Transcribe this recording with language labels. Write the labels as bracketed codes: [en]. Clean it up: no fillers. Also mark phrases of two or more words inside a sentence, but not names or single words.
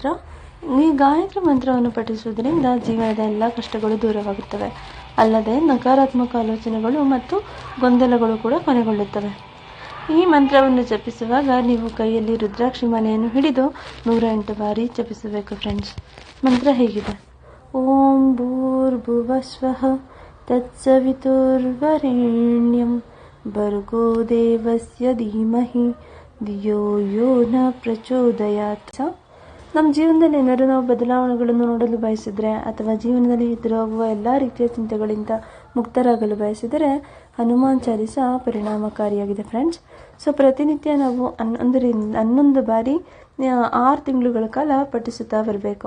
[kn] ಈ ಗಾಯತ್ರಿ ಮಂತ್ರವನ್ನು ಪಠಿಸುವುದರಿಂದ ಜೀವನದ ಎಲ್ಲ ಕಷ್ಟಗಳು ದೂರವಾಗುತ್ತವೆ. ಅಲ್ಲದೆ ನಕಾರಾತ್ಮಕ ಆಲೋಚನೆಗಳು ಮತ್ತು ಗೊಂದಲಗಳು ಕೂಡ ಕೊನೆಗೊಳ್ಳುತ್ತವೆ. ಈ ಮಂತ್ರವನ್ನು ಜಪಿಸುವಾಗ ನೀವು ಕೈಯಲ್ಲಿ ರುದ್ರಾಕ್ಷಿ ಮಾಲೆಯನ್ನು ಹಿಡಿದು 108 ಬಾರಿ ಜಪಿಸಬೇಕು ಫ್ರೆಂಡ್ಸ್. ಮಂತ್ರ ಹೇಗಿದೆ: [sa] ಓಂ ಭೂರ್ಭುವಸ್ವಃ ತತ್ಸವಿತುರ್ವರೆಣ್ಯಂ ಭರ್ಗೋ ದೇವಸ್ಯ ಧೀಮಹಿ ಧಿಯೋ ಯೋ ನ ಪ್ರಚೋದಯಾತ್. [kn] ನಮ್ಮ ಜೀವನದಲ್ಲಿ ಏನಾದರೂ ನಾವು ಬದಲಾವಣೆಗಳನ್ನು ನೋಡಲು ಬಯಸಿದರೆ ಅಥವಾ ಜೀವನದಲ್ಲಿ ಎದುರಾಗುವ ಎಲ್ಲ ರೀತಿಯ ಚಿಂತೆಗಳಿಂದ ಮುಕ್ತರಾಗಲು ಬಯಸಿದರೆ ಹನುಮಾನ್ ಚಾಲಿಸ ಪರಿಣಾಮಕಾರಿಯಾಗಿದೆ ಫ್ರೆಂಡ್ಸ್. ಸೊ ಪ್ರತಿನಿತ್ಯ ನಾವು 11 ಬಾರಿ 6 ತಿಂಗಳುಗಳ ಕಾಲ ಪಠಿಸುತ್ತಾ ಬರಬೇಕು.